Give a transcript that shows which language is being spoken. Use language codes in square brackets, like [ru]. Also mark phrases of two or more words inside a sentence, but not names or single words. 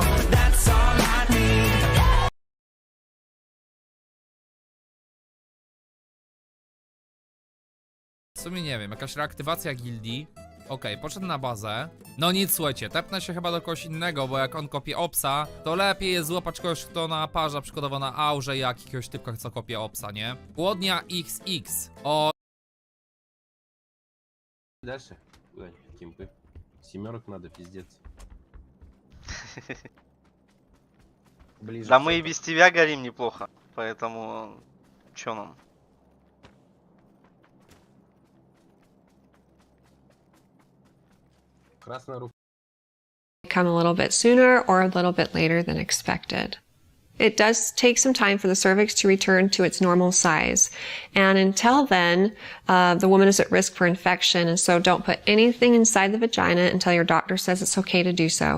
[en] That's all I need. [pl] W sumie nie wiem, jakaś reaktywacja gildii. Okej, poszedł na bazę. No nic, słuchajcie, tepnę się chyba do kogoś innego, bo jak on kopie obsa, to lepiej jest złapać kogoś, kto na parza, przykładowo na aurze, jak jakiegoś typka, co kopie obsa, nie? Głodnia XX. O... [ru] Дальше. Куда? Кемпы. Семерок надо, пиздец. Да мы и без тебя горим неплохо, поэтому чё нам? Красная рука. [en] Come a little bit sooner or a little bit later than expected. It does take some time for the cervix to return to its normal size. And until then, the woman is at risk for infection. And so don't put anything inside the vagina until your doctor says it's okay to do so.